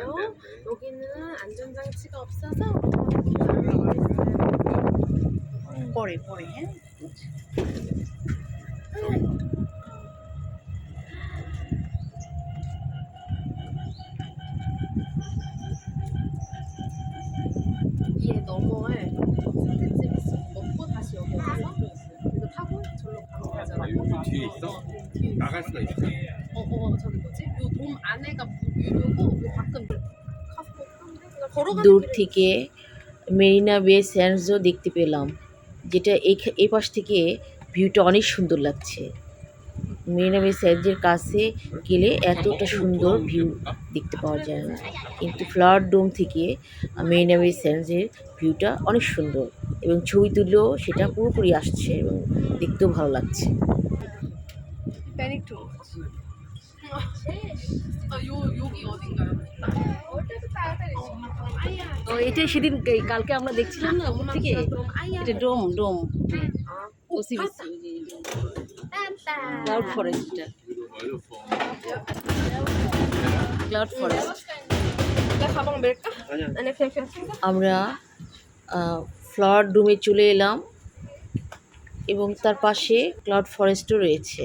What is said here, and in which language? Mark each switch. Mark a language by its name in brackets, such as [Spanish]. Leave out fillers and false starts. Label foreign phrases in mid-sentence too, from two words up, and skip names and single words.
[Korean] 여기는 안전장치가 없어서. [Bangla] পরে হ্যাঁ। [Korean] 얘 너머에 선택집 있어. 먹고 다시 여기 와서 이거 타고 절로 가는 거잖아. 여기 뒤에 있어? 뒤에 있어. 나갈 수가 있어? 저기 뭐지? 요 돔 안에가 유료고 요 밖은 가서 걸어가는 [Bangla] দূর [Korean] 길에 [Bangla] থেকে মেরিনা বে স্যান্ডসও দেখতে পেলাম, যেটা এই পাশ থেকে ভিউটা অনেক সুন্দর লাগছে। মেরিনা বে স্যান্ডসের কাছে গেলে এতটা সুন্দর ভিউ দেখতে পাওয়া যায় না, কিন্তু ফ্লাওয়ার ডোম থেকে মেরিনা বে স্যান্ডসের ভিউটা অনেক সুন্দর, এবং ছবি তুললেও সেটা পুরোপুরি আসছে এবং দেখতেও ভালো লাগছে। [Korean] 패닉 좀. 여기 어딘가요? [Bangla] এটা সেদিন কালকে আমরা দেখছিলাম না উপর থেকে, এটা ডোম ওসিবিসি ক্লাউড ফরেস্টটা, ক্লাউড ফরেস্ট। [Korean] 내 가방 멜까? 아니 그냥 챙겨. [Bangla] আমরা ফ্লাওয়ার ডোমে চলে এলাম এবং তার পাশে ক্লাউড ফরেস্টও রয়েছে।